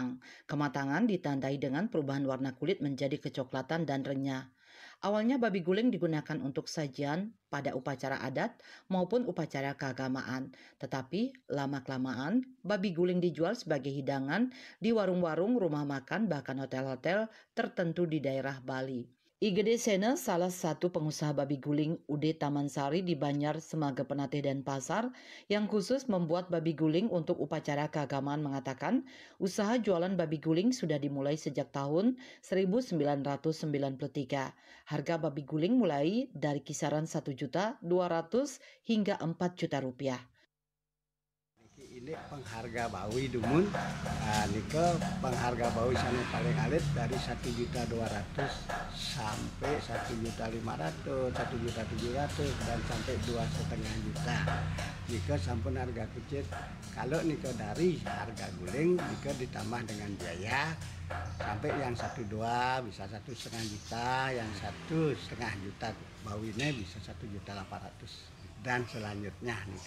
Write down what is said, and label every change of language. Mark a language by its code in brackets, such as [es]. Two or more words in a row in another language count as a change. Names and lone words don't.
[id] Kematangan ditandai dengan perubahan warna kulit menjadi kecoklatan dan renyah. Awalnya babi guling digunakan untuk sajian pada upacara adat maupun upacara keagamaan. Tetapi lama-kelamaan babi guling dijual sebagai hidangan di warung-warung, rumah makan, bahkan hotel-hotel tertentu di daerah Bali. Igede Sene, salah satu pengusaha babi guling UD Taman Sari di Banjar, Semage Penateh dan Pasar yang khusus membuat babi guling untuk upacara keagamaan mengatakan usaha jualan babi guling sudah dimulai sejak tahun 1993. Harga babi guling mulai dari kisaran 1.200.000 hingga 4 juta rupiah. [ban] Ini pengharga bawi dumun, nike pengharga bawi sana paling alit dari 1.200.000 sampai 1.500.000, 1.700.000 dan sampai 2,5 juta. Nike sampun [id] harga kecil. Kalau nike dari harga guling, nike ditambah dengan biaya sampai yang 1,2 bisa 1,5 juta, yang 1,5 juta bawinya bisa 1.800.000 dan selanjutnya nike.